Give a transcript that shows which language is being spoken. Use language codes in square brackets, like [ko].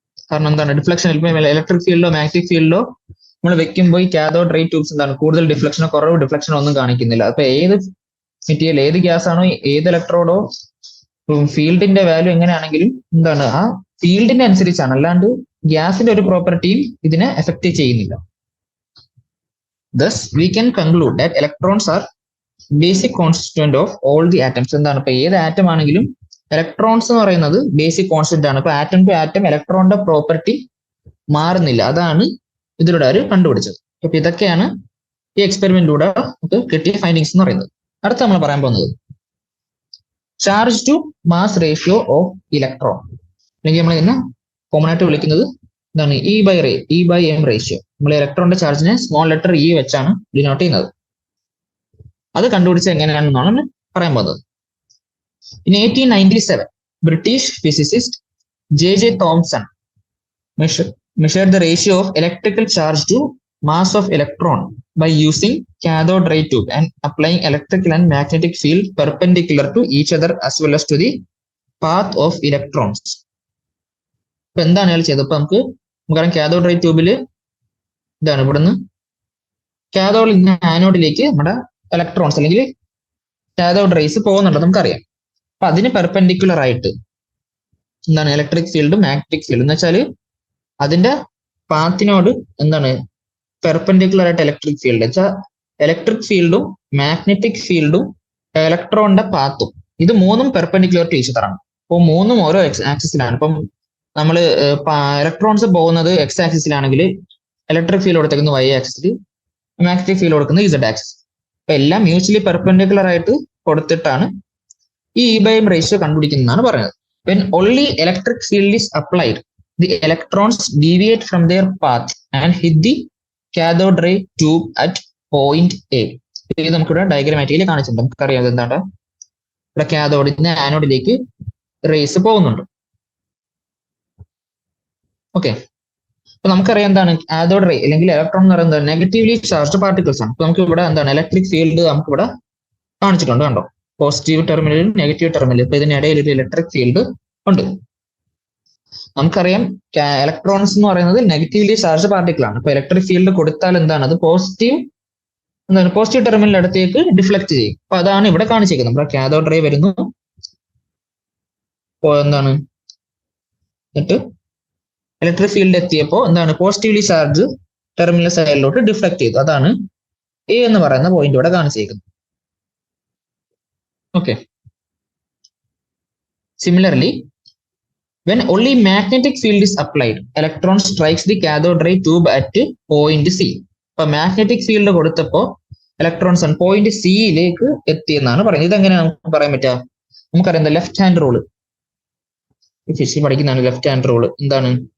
[ml] കാരണം എന്താണ് deflection, electric ഫീൽഡോ magnetic ഫീൽഡോ നമ്മൾ വെക്കുമ്പോൾ ഈ കാഥോഡ് റേ ട്യൂബ്സ് എന്താണ് കൂടുതൽ ഡിഫ്ലക്ഷനോ കുറവ് ഡിഫ്ലക്ഷനോ ഒന്നും കാണിക്കുന്നില്ല. അപ്പൊ ഏത് മെറ്റീരിയൽ ഏത് ഗ്യാസ് ആണോ ഏത് ഇലക്ട്രോഡോ ഫീൽഡിന്റെ വാല്യൂ എങ്ങനെയാണെങ്കിലും എന്താണ് ആ ഫീൽഡിന്റെ അനുസരിച്ചാണ്, അല്ലാണ്ട് ഗ്യാസിന്റെ ഒരു പ്രോപ്പർട്ടിയും ഇതിനെ എഫക്ട് ചെയ്യുന്നില്ല. [en] Thus, we can conclude that electrons are basic constituent of all the atoms. [ml] എന്താണ് ഇപ്പൊ ഏത് ആറ്റം ആണെങ്കിലും ഇലക്ട്രോൺസ് എന്ന് പറയുന്നത് ബേസിക് കോൺസ്റ്റന്റ് ആണ്. ഇപ്പൊ ആറ്റം ടു ആറ്റം ഇലക്ട്രോണിന്റെ പ്രോപ്പർട്ടി മാറുന്നില്ല. അതാണ് ഇതിലൂടെ അവർ കണ്ടുപിടിച്ചത്. അപ്പൊ ഇതൊക്കെയാണ് ഈ എക്സ്പെരിമെന്റിലൂടെ നമുക്ക് കിട്ടിയ ഫൈൻഡിങ്സ് എന്ന് പറയുന്നത്. അടുത്ത നമ്മൾ പറയാൻ പോകുന്നത് charge to mass ratio of electron, അല്ലെങ്കിൽ നമ്മൾ ഇതിനെ കോമൺ ആയിട്ട് വിളിക്കുന്നത് എന്താണ് ഇ ബൈ എം റേഷ്യോ. നമ്മൾ ഇലക്ട്രോണിന്റെ ചാർജിനെ സ്മോൾ ലെറ്റർ ഇ വെച്ചാണ് ഡിനോട്ട് ചെയ്യുന്നത്. അത് കണ്ടുപിടിച്ച് എങ്ങനെയാണെന്നാണ് പറയാൻ പോകുന്നത്. [en] In 1897, British physicist J.J. Thomson measured the ratio of electrical charge to mass of electron by using cathode ray tube and applying electrical and magnetic field perpendicular to each other as well as to the path of electrons. [ml] ഇപ്പൊ എന്താണ് അയാൾ ചെയ്തത്? ഇപ്പൊ നമുക്കറിയാം cathode ray ട്യൂബിൽ ഇതാണ് ഇവിടുന്ന് കാഥോഡിൽ നിന്ന് ആനോഡിലേക്ക് നമ്മുടെ ഇലക്ട്രോൺസ് അല്ലെങ്കിൽ കാഥോഡ് റേസ് പോകുന്നുണ്ട് നമുക്കറിയാം. അപ്പൊ അതിന് പെർപെൻഡിക്കുലർ ആയിട്ട് എന്താണ് ഇലക്ട്രിക് ഫീൽഡും മാഗ്നറ്റിക് ഫീൽഡ് എന്ന് വെച്ചാൽ അതിന്റെ പാത്തിനോട് എന്താണ് പെർപെൻഡിക്കുലർ ആയിട്ട് ഇലക്ട്രിക് ഫീൽഡ് വെച്ചാൽ ഇലക്ട്രിക് ഫീൽഡും മാഗ്നറ്റിക് ഫീൽഡും ഇലക്ട്രോണിന്റെ പാത്തും ഇത് മൂന്നും പെർപെൻഡിക്കുലർ ടു ഈച്ച് അതറാണ്. അപ്പോൾ മൂന്നും ഓരോ ആക്സിസിലാണ്. ഇപ്പം നമ്മൾ ഇലക്ട്രോൺസ് പോകുന്നത് എക്സ് ആക്സിസിലാണെങ്കിൽ ഇലക്ട്രിക് ഫീൽഡ് കൊടുത്തേക്കുന്നത് വൈ ആക്സിസിൽ, മാഗ്നറ്റിക് ഫീൽഡ് കൊടുക്കുന്നത് ഇസഡ് ആക്സിസ്. അപ്പൊ എല്ലാം മ്യൂച്വലി പെർപെൻഡിക്കുലർ ആയിട്ട് കൊടുത്തിട്ടാണ് ഈ ഇ ബൈ എം റേഷ്യോ കണ്ടുപിടിക്കുന്നതാണ് പറയുന്നത്. [en] When only electric field is applied, the electrons deviate from their path and hit the cathode ray tube at point A. [ml] ഇത് നമുക്കിവിടെ diagrammatically കാണിച്ചിട്ടുണ്ട്. നമുക്കറിയാം എന്താണ് ഇവിടെ കാഥോഡിൽ നിന്ന് ആനോഡിലേക്ക് റേസ് പോകുന്നുണ്ട്. ഓക്കെ, അപ്പൊ നമുക്കറിയാം എന്താണ് കാഥോഡ് റേ അല്ലെങ്കിൽ ഇലക്ട്രോൺ എന്ന് പറയുന്നത് നെഗറ്റീവ്ലി ചാർജ്ഡ് പാർട്ടിക്കിൾസ് ആണ്. അപ്പൊ നമുക്ക് ഇവിടെ എന്താണ് ഇലക്ട്രിക് ഫീൽഡ് നമുക്ക് ഇവിടെ കാണിച്ചിട്ടുണ്ട്, കണ്ടോ? പോസിറ്റീവ് ടെർമിനലും നെഗറ്റീവ് ടെർമിനലും. ഇപ്പൊ ഇതിനിടയിൽ ഒരു ഇലക്ട്രിക് ഫീൽഡ് ഉണ്ട്. നമുക്കറിയാം ഇലക്ട്രോൺസ് എന്ന് പറയുന്നത് നെഗറ്റീവ്ലി ചാർജ്ഡ് പാർട്ടിക്കിൾ ആണ്. അപ്പൊ ഇലക്ട്രിക് ഫീൽഡ് കൊടുത്താൽ എന്താണ് അത് പോസിറ്റീവ് ടെർമിനൽ അടുത്തേക്ക് ഡിഫ്ലക്ട് ചെയ്യും. അപ്പൊ അതാണ് ഇവിടെ കാണിച്ചിരിക്കുന്നത്. നമ്മുടെ കാഥോഡ് റേ വരുന്നു, എന്താണ് എന്നിട്ട് ഇലക്ട്രിക് ഫീൽഡ് എത്തിയപ്പോൾ എന്താണ് പോസിറ്റീവ്ലി ചാർജ് ടെർമിനൽ സൈഡിലോട്ട് ഡിഫ്ലക്ട് ചെയ്തു. അതാണ് എ എന്ന് പറയുന്ന പോയിന്റ് ഇവിടെ കാണിച്ചിരിക്കുന്നത്. Okay. [en] Similarly, when only magnetic field is applied, electron strikes the cathode ray tube at point C. [ml] അപ്പൊ മാഗ്നറ്റിക് ഫീൽഡ് കൊടുത്തപ്പോ ഇലക്ട്രോൺസ് പോയിന്റ് സിയിലേക്ക് എത്തിയെന്നാണ് പറയുന്നത്. ഇതെങ്ങനെയാണ് നമുക്ക് പറയാൻ പറ്റുക? നമുക്കറിയാം ലെഫ്റ്റ് ഹാൻഡ് റൂള്, ഫിസിക്സ് പഠിക്കുന്നതാണ്. ലെഫ്റ്റ് ഹാൻഡ് റൂള് എന്താണ്?